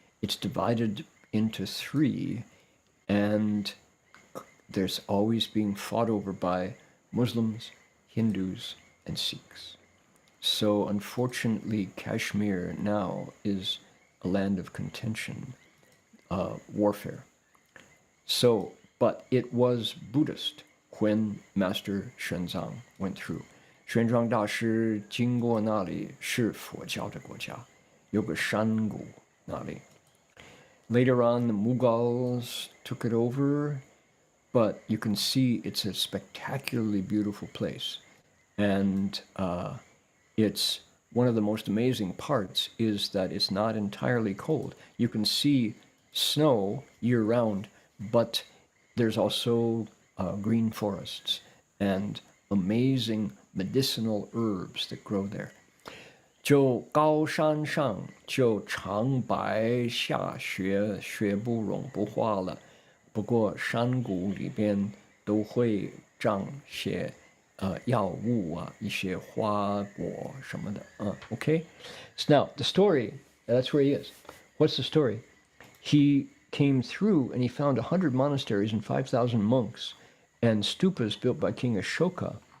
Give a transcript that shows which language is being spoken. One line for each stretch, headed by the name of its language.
English: It's divided into 3, and there's always being fought over by Muslims, Hindus, and Sikhs. So unfortunately, Kashmir now is a land of contention, warfare. So, but it was Buddhist when Master Xuanzang went through.
Chinese: 玄奘大师经过那里是佛教的国家，有个山谷那里。
English: Later on, the Mughals took it over, but you can see it's a spectacularly beautiful place. And it's one of the most amazing parts is that it's not entirely cold. You can see snow year-round, but there's also green forests and amazing medicinal herbs that grow there.
Chinese: 就高山上就长白下雪，雪不融不化了。不过山谷里边都会长些药物啊，一些花果什么的。
English: Okay. So now the story. That's where he is. What's the story? He came through and he found 100 monasteries and 5,000 monks and stupas built by King Ashoka.